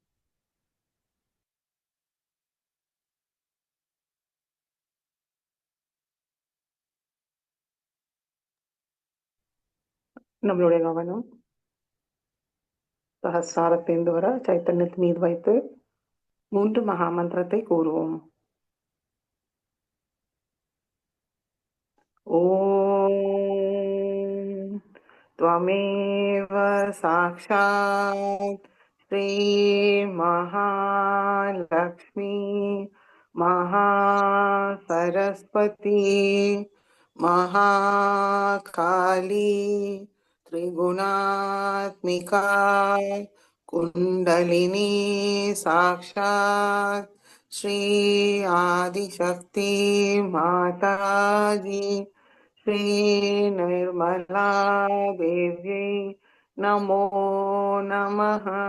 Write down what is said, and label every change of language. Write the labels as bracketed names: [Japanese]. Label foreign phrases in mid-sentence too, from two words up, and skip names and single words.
[Tamil] நம்மளுடைய கவனம் சகஸ்ராரத்திலிருந்து வர சைத்தன்யத்தின் மீது வைத்து 3 மகா மந்திரத்தை கூறுவோம். [Sanskrit] ॐ त्वमेव साक्षात् श्रीमहालक्ष्मी महासरस्वती महाकाली त्रिगुणात्मिका कुण्डलिनी साक्षात् श्री आदिशक्ति माताजी श्री निर्मला देव्यै नमो नमः।